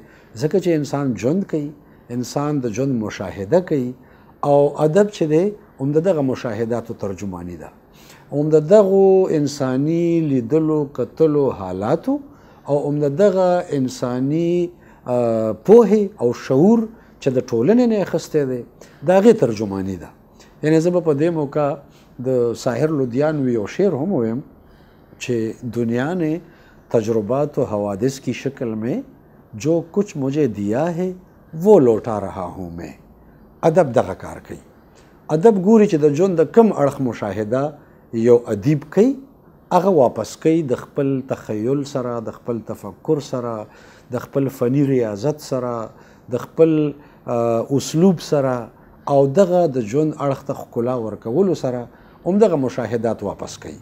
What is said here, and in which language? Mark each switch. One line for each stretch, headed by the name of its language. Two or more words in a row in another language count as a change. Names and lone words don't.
Pashto: ځکه چې انسان ژوند کوي، انسان د ژوند مشاهده کوي او ادب چې دی هم د دغه مشاهداتو ترجمانی ده، هم د دغو انساني لیدلو کتلو حالاتو او هم د دغه انساني پوهې او شعور چې د ټولنې نه اخیستی دی د هغې ترجمانی ده. یعنې زه به په دې موقع د ساحر لودیانوي یو شعر هم ویم چې
Urdu: دنیا نے تجربات و حوادث کی شکل میں جو کچھ مجھے دیا ہے وہ لوٹا رہا ہوں میں.
Pashto: ادب دغه کار کوي. ادب ګوري چې د ژوند د کم اړخ مشاهده یو ادیب کوي، هغه واپس کوي د خپل تخیل سره، د خپل تفکر سره، د خپل فني ریاضت سره، د خپل اسلوب سره او دغه د ژوند اړخ ته ښکلا ورکولو سره همدغه مشاهدات واپس کوي.